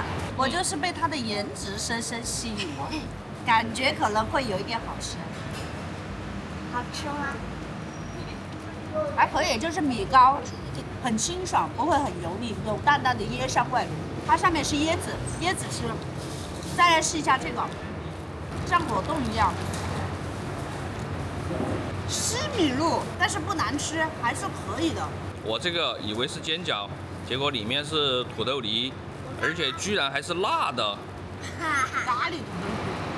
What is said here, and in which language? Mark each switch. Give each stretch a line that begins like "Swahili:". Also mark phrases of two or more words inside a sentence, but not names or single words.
Chinese: 我就是被它的顏值深深吸引了，感覺可能會有一點好吃。好吃嗎？還可以，就是米糕很清爽，不會很油膩，有淡淡的椰香味。它上面是椰子，椰子是。再來試一下這個，像果凍一樣，西米露，但是不難吃，還是可以的。我這個以為是煎餃，結果裡面是土豆泥，而且居然還是辣的。咖喱土豆泥。